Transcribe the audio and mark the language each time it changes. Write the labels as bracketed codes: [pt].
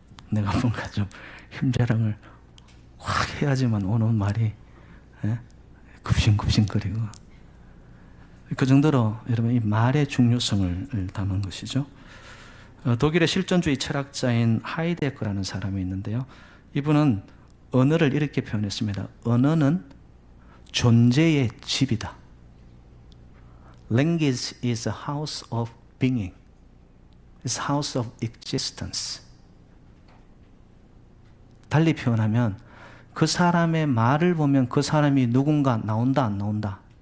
[ko] 내가 뭔가 좀 힘자랑을 확 해야지만 오는 말이 굽신굽신거리고, 그 정도로 여러분 이 말의 중요성을 담은 것이죠. 독일의 실존주의 철학자인 하이데거라는 사람이 있는데요. 이분은 언어를 이렇게 표현했습니다. 언어는 존재의 집이다. [en] Language is a house of being. It's a house of existence. [ko] 달리 표현하면 그 사람의 말을 보면 그 사람이 누군가 나온다, 안 나온다?